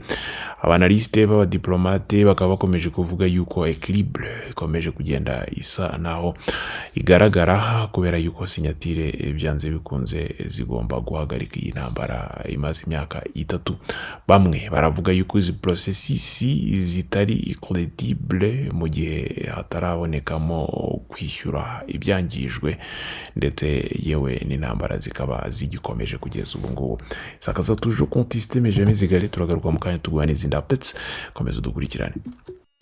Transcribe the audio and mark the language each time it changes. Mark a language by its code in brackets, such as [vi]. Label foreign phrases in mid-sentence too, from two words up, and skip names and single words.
[rw] Abanaliste b'abadiplomate bakaba bakomeje kuvuga yuko equilibre ikomeje kugenda isa naho igaragara kubera yuko sinyatire byanze bikunze zigomba guhagarika iyi ntambara imaze imyaka 3. Bamwe baravuga yuko izi processes zitari credible mu gihe hatarabonekamo kwishyura ibyangijwe ndetse yewe n'intambara zikaba zigikomeje kugeza ubu ngubu. [fr] Sakaza toujours contester mais jamais égaler. [rw] Turagaruka mu kanya tuguha n'izindi updates, komeza dukurikirane.